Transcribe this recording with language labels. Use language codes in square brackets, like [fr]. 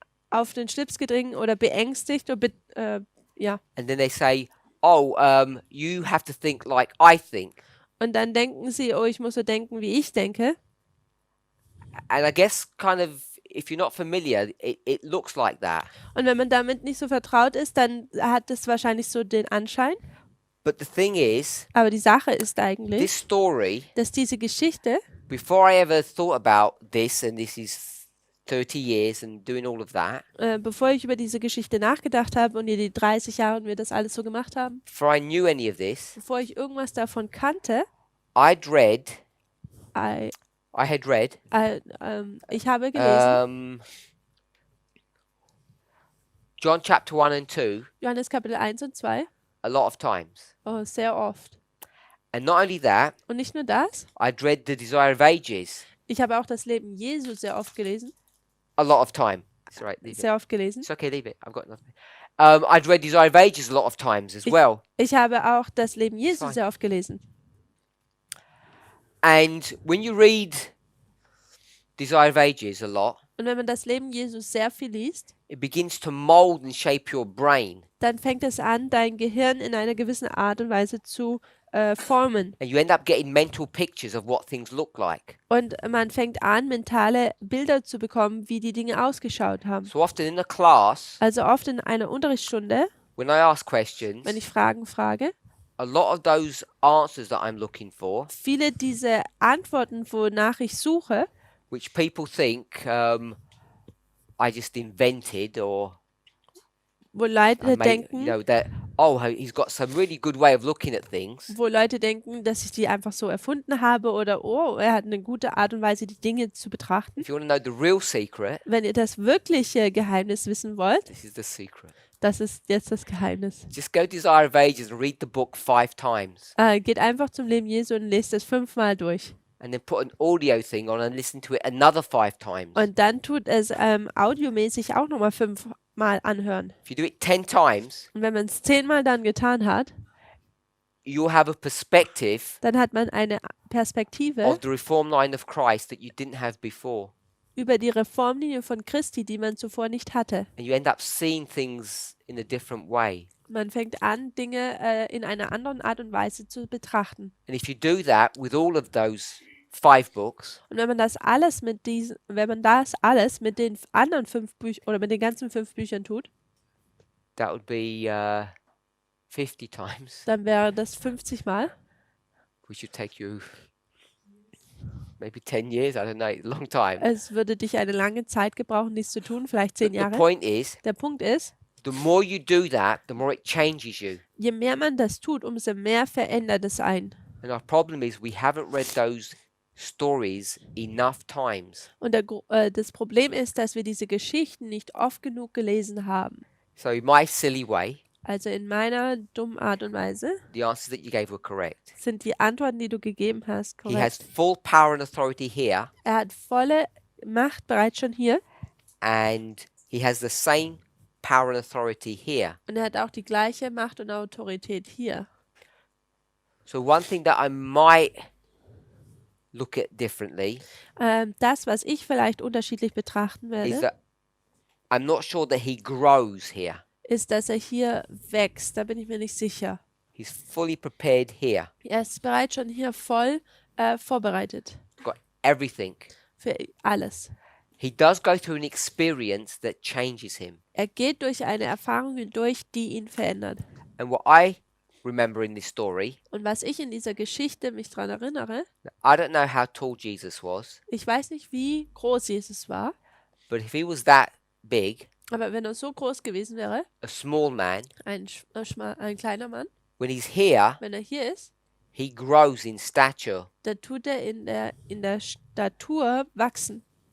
[de] Auf den Schlips gedrängt oder beängstigt oder ja. [en] And then they say, "Oh, you have to think like I think." [de] Und dann denken sie, oh, ich muss so denken, wie ich denke. [en] And I guess kind of if you're not familiar, it looks like that. [de] Und wenn man damit nicht so vertraut ist, dann hat es wahrscheinlich so den Anschein. [en] But the thing is, [de] Aber die Sache ist [en] this [de] eigentlich, [en] story, [de] dass diese Geschichte, [en] before I ever thought about this, and this is 30 years and doing all of that, [de] bevor ich über diese Geschichte nachgedacht habe und die 30 Jahre und wir das alles so gemacht haben, [en] before I knew any of this, [de] bevor ich irgendwas davon kannte, [en] I'd read, I, I had read [de] ich habe gelesen, [en] John chapter 1 and 2 [de] Johannes Kapitel 1 und 2, [en] a lot of times. [de] sehr oft. [en] And not only that, [de] Und nicht nur das, [en] I'd read The Desire of Ages [de] ich habe auch das Leben Jesu sehr oft gelesen. [en] a lot of time. It's all right, leave it. [de] Sehr oft gelesen. [en] It's okay, leave it. I've got nothing. I'd read Desire of Ages a lot of times as well. [de] Ich habe auch das Leben Jesu [en] Fine. [de] sehr oft gelesen. [en] And when you read Desire of Ages a lot, [de] Und wenn man das Leben Jesu sehr viel liest, [en] it begins to mold and shape your brain. [de] dann fängt es an, dein Gehirn in einer gewissen Art und Weise zu formen. [en] And you end up getting mental pictures of what things look like. [de] Und man fängt an, mentale Bilder zu bekommen, wie die Dinge ausgeschaut haben. [en] So often in a class, [de] Also oft in einer Unterrichtsstunde, [en] when I ask questions, [de] wenn ich Fragen frage, [en] a lot of those answers that I'm looking for, [de] viele diese Antworten, wonach ich suche, [en] which people think I just invented or [de] wo Leute [en] I made, [de] denken, [en] you know, that he's got some really good way of looking at things. [de] wo Leute denken, dass ich die einfach so erfunden habe oder oh, er hat eine gute Art und Weise, die Dinge zu betrachten. [en] If you want to know the real secret, [de] Wenn ihr das wirkliche Geheimnis wissen wollt, [en] this is the secret. [de] das ist jetzt das Geheimnis. [en] Just go to Desire of Ages and read the book 5 times. [de] Geht einfach zum Leben Jesu und lest es 5-mal durch. [en] And then put an audio thing on and listen to it another 5 times. [de] Und dann tut es audiomäßig auch nochmal 5-mal anhören. [en] If you do it 10 times, [de] Und wenn man es 10-mal dann getan hat, [en] you'll have a perspective [de] dann hat man eine Perspektive [en] of the reform line of Christ that you didn't have before. [de] über die Reformlinie von Christi, die man zuvor nicht hatte. [en] And you end up seeing things in a different way. [de] Man fängt an, Dinge in einer anderen Art und Weise zu betrachten. [en] And if you do that with all of those 5 books, [de] Und wenn man das alles mit den anderen 5 Büchern oder mit den ganzen 5 Büchern tut, [en] that would be 50 times, [de] dann wäre das 50 Mal. [en] which would take you maybe 10 years, I don't know, a long time. [de] Es würde dich eine lange Zeit gebrauchen, dies zu tun, vielleicht 10 [en] The [de] Jahre. [en] point is, [de] Der Punkt ist, [en] the more you do that, the more it changes you. [de] je mehr man das tut, umso mehr verändert es ein. [en] And our problem is we haven't read those stories enough times. [de] Und das Problem ist, dass wir diese Geschichten nicht oft genug gelesen haben. [en] So in my silly way, [de] Also in meiner dummen Art und Weise [en] the answers that you gave were correct. [de] sind die Antworten, die du gegeben hast, [en] He has [de] korrekt. [en] full power and authority here, [de] Er hat volle Macht bereits schon hier [en] and he has the same power and authority here. [de] und er hat auch die gleiche Macht und Autorität hier. [en] So one thing that I might look at differently [de] Das, was ich vielleicht unterschiedlich betrachten [en] is that I'm not sure that he grows here. [de] ist, dass er hier wächst. Da bin ich mir nicht sicher. [en] He's fully prepared here. [de] Er ist bereits schon hier voll vorbereitet [en] Got everything. [de] für alles. [en] he does go through an experience that changes him. [de] Er geht durch eine Erfahrung hindurch, die ihn verändert. [en] And what I remember in this story, [de] Und was ich in dieser Geschichte mich daran erinnere, [en] I don't know how tall Jesus was, [de] ich weiß nicht, wie groß Jesus war, [en] but if he was that big, [de] aber wenn er so groß gewesen wäre, [en] a small man, [de] ein kleiner Mann, [en] when he's here, [de] wenn er hier ist, [en] he grows in stature. [de] dann tut er in der Statur wachsen.